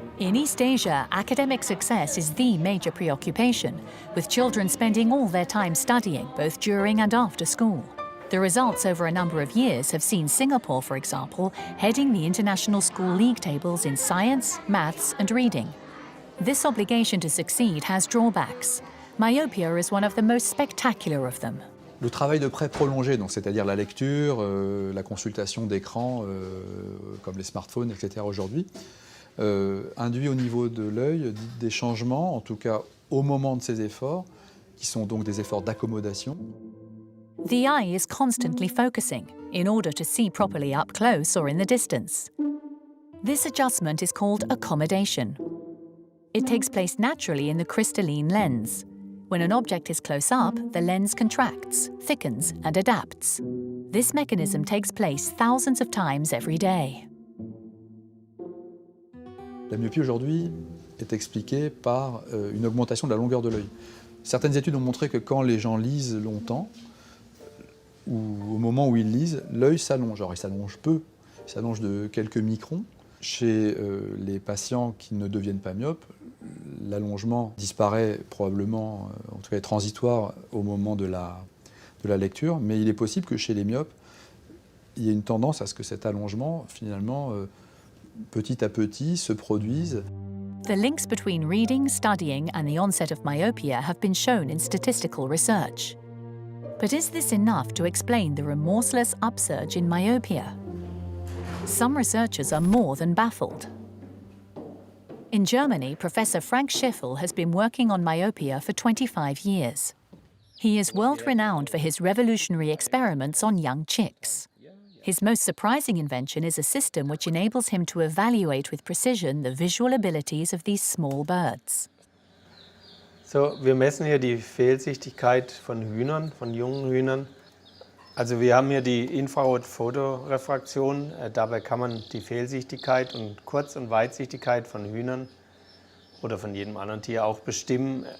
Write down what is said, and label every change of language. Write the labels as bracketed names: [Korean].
[English] In East Asia, academic success is the major preoccupation, with children spending all their time studying, both during and after school. The results over a number of years have seen Singapore, for example, heading the international school league tables in science, maths, and reading. This obligation to succeed has drawbacks. Myopia is one of the most spectacular of them. [French] Le travail de près prolongé, donc c'est-à-dire la lecture, la consultation d'écrans comme les smartphones, etc. aujourd'hui, induit au niveau de l'œil des changements, en tout cas au moment de ces efforts, qui sont donc des efforts d'accommodation. [English] The eye is constantly focusing in order to see properly up close or in the distance. This adjustment is called accommodation. It takes place naturally in the crystalline lens. When an object is close up, the lens contracts, thickens, and adapts. This mechanism takes place thousands of times every day. [French] La myopie aujourd'hui est expliquée par une augmentation de la longueur de l'œil. Certaines études ont montré que quand les gens lisent longtemps, ou au moment où ils lisent, l'œil s'allonge. Alors il s'allonge peu, il s'allonge de quelques microns. Chez les patients qui ne deviennent pas myopes, l'allongement disparaît probablement, en tout cas est transitoire au moment de la lecture, mais il est possible que chez les myopes, il y ait une tendance à ce que cet allongement, finalement, petit à petit, se produise. [English] The links between reading, studying, and the onset of myopia have been shown in statistical research. But is this enough to explain the remorseless upsurge in myopia? Some researchers are more than baffled. In Germany, Professor Frank Schiffel has been working on myopia for 25 years. He is world-renowned for his revolutionary experiments on young chicks. His most surprising invention is a system which enables him to evaluate with precision the visual abilities of these small birds. [German] So, wir messen hier die Fehlsichtigkeit von Hühnern, von jungen Hühnern. Also wir haben hier die Infrarot-Fotorefraktion. Dabei kann man die Fehlsichtigkeit und Kurz- und Weitsichtigkeit von Hühnern oder von jedem anderen Tier auch bestimmen.